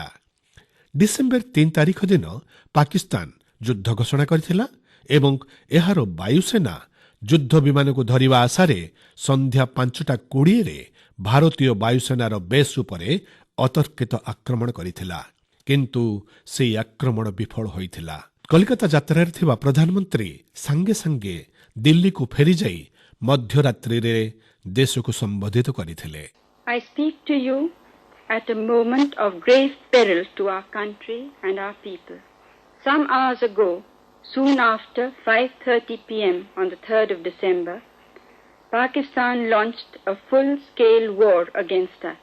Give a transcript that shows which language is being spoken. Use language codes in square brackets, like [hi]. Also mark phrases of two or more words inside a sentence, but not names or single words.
[or] ଡିସେମ୍ବର 3 ତାରିଖ ଦିନ ପାକିସ୍ତାନ ଯୁଦ୍ଧ ଘୋଷଣା କରିଥିଲା ଏବଂ ଏହାର ବାୟୁସେନା ଯୁଦ୍ଧ ବିମାନକୁ ଧରିବା ଆଶାରେ ସନ୍ଧ୍ୟା 5:20ରେ ଭାରତୀୟ ବାୟୁସେନାର ବେସ୍ ଉପରେ ଅତର୍କିତ ଆକ୍ରମଣ କରିଥିଲା, କିନ୍ତୁ ସେହି ଆକ୍ରମଣ ବିଫଳ ହୋଇଥିଲା। କଲିକତା ଯାତ୍ରାରେ ଥିବା ପ୍ରଧାନମନ୍ତ୍ରୀ ସାଙ୍ଗେ ସାଙ୍ଗେ ଦିଲ୍ଲୀକୁ ଫେରିଯାଇ ମଧ୍ୟରାତ୍ରିରେ ଦେଶକୁ ସମ୍ବୋଧିତ କରିଥିଲେ। [en] I speak to you at a moment of grave peril to our country and our people. Some hours ago, soon after 5:30 p.m. on the 3rd of December, Pakistan launched a full-scale war against us.